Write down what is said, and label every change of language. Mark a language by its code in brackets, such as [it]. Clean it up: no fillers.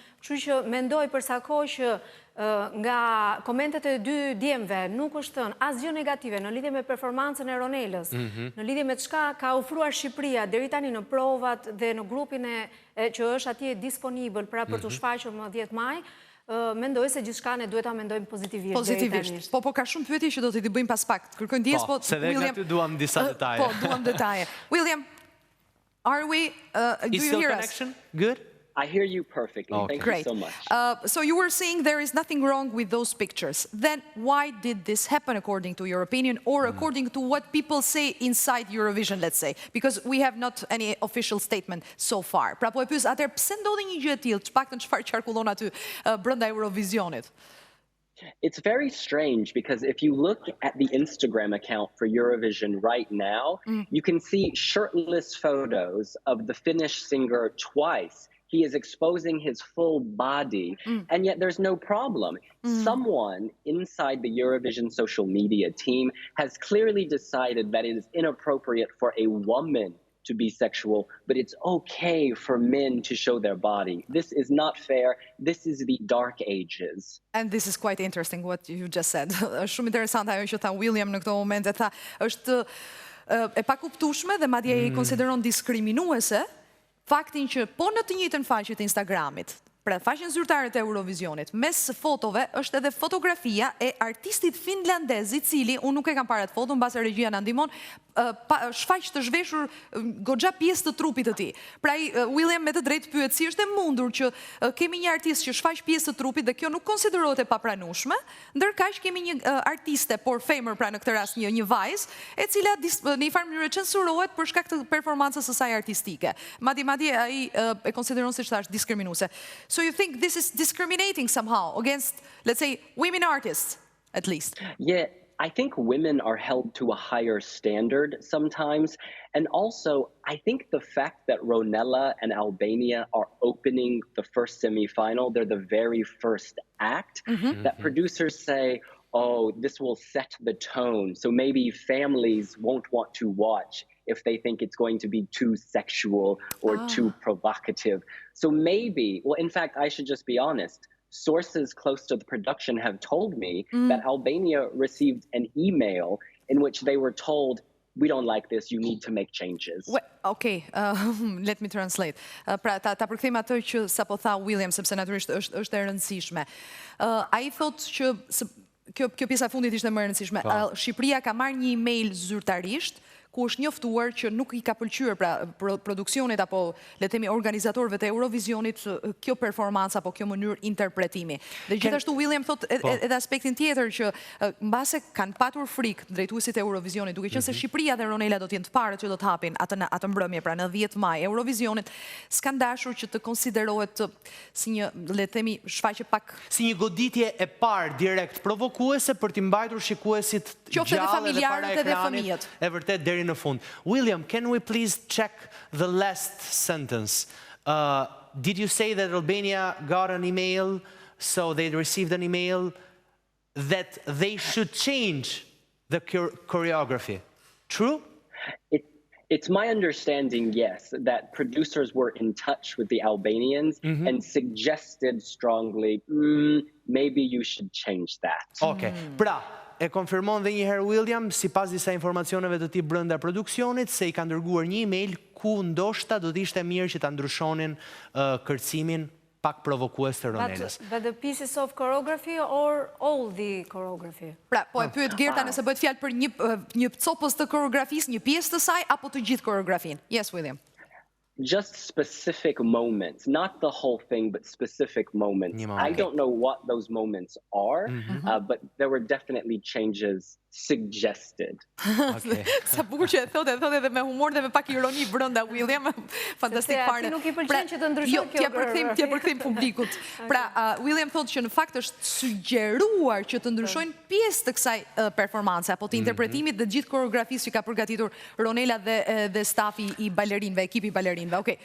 [sq] Kështu që mendoj për sa kohë që nga komentet e dy djemve nuk është thënë asgjë negative në lidhje me performancën e Ronelës, në lidhje me çka ka ofruar Shqipëria deri tani në provat dhe në grupin që është atje disponibël pra për të shfaqur më 10 maj, mendoj se gjithçka ne duhet ta mendojmë pozitivisht. Pozitivisht. Po ka shumë pyetje që do t'i bëjmë pas pak. Kërkojmë ndjes, po se dhe nga ty duam disa detaje. Po, duam detaje. [en] William, are we do you hear us? Connection? Good? I hear you perfectly. Thank you so much. So you were saying there is nothing wrong with those pictures. Then why did this happen according to your opinion or according to what people say inside Eurovision, let's say? Because we have not any official statement so far. [sq] Pra po e pyes, atëherë pse ndodhi një gjë e tillë? Çfarë çfarë qarkullon aty brenda Eurovisionit? [en] It's very strange because if you look at the Instagram account for Eurovision right now, you can see shirtless photos of the Finnish singer twice. He is exposing his full body, and yet there's no problem. Someone inside the Eurovision social media team has clearly decided that it is inappropriate for a woman to be sexual, but it's okay for men to show their body. This is not fair. This is the dark ages. And this is quite interesting what you just said. [sq] Shumë interesante ajo që tha William në këtë moment, e tha është e pakuptueshme dhe madje i konsideron diskriminuese faktin që po në të njëjtën faqe të Instagramit, pra faqen zyrtare të Eurovisionit, mes fotove është edhe fotografia e artistit finlandez i cili, unë nuk e kam parë atë foto, mbase regjia na ndihmon, shfaq të zhveshur goxha pjesë të trupit të tij. Pra William me të drejtë pyet si është e mundur që kemi një artist që shfaq pjesë të trupit dhe kjo nuk konsiderohet e papranueshme, ndërkaq kemi një artiste por femër pra në këtë rast një vajzë, e cila në një farë mënyrë censurohet për shkak të performancës së saj artistike. Madje ai e konsideron siç thash diskriminuese. [en] So you think this is discriminating somehow against, let's say, women artists, at least? Yeah, I think women are held to a higher standard sometimes. And also, I think the fact that Ronella and Albania are opening the first semi-final, they're the very first act, that producers say, oh, this will set the tone. So maybe families won't want to watch if they think it's going to be too sexual or too provocative. So maybe, well, in fact, I should just be honest. Sources close to the production have told me that Albania received an email in which they were told, we don't like this, you need to make changes. Well, okay, let me translate. [sq] Pra, ta përkthejmë atë që sapo tha William, sepse natyrisht është e rëndësishme. Ai thotë që kjo pjesa e fundit ishte më e rëndësishme. Shqipëria ka marrë një email zyrtarisht ku është njoftuar që nuk i ka pëlqyer pra produksionit apo le të themi organizatorëve të Eurovisionit kjo performancë apo kjo mënyrë interpretimi. Dhe gjithashtu William thotë edhe aspektin tjetër që mbase kanë patur frikë drejtuesit e Eurovisionit, duke qenë se Shqipëria dhe Ronela do të jenë të parët që do të hapin atë mbrëmje pra në 10 maj Eurovisionit, s'kan dashur që të konsiderohet si një le të themi shfaqje pak si një goditje e parë direkt provokuese për t'i mbajtur shikuesit gjallë dhe para ekranit. E vërtet deri në fund. [en] William, can we please check the last sentence? Did you say that Albania got an email, so they received an email that they should change the choreography? True? It's my understanding, yes, that producers were in touch with the Albanians and suggested strongly, maybe you should change that. Okay. [sq] Pra, e konfirmon dhe njëherë William, sipas disa informacioneve të tij brenda produksionit, se i ka dërguar një email ku ndoshta do të ishte mirë që ta ndryshonin kërcimin pak provokues të Ronelës. [en] But the pieces of choreography or all the choreography? [sq] Pra, po e pyet Gerta nëse bëhet fjalë për një copës të koreografisë, një pjesë të saj apo të gjithë koreografin. [en] Yes, William. Just specific moments, not the whole thing, but specific moments. I don't know what those moments are, but there were definitely changes suggested. [sq] Sa bukur që e thotë edhe me humor dhe me pak ironi brenda William. Fantastik fare. Nuk i pëlqen që të ndryshojë kjo. T'ja përkthejmë publikut. Pra, William thotë që në fakt është sugjeruar që të ndryshojnë pjesë të kësaj performance apo të interpretimit dhe gjithë koreografisë që ka përgatitur Ronela dhe stafi i balerinëve, ekipi i balerinëve. Okay.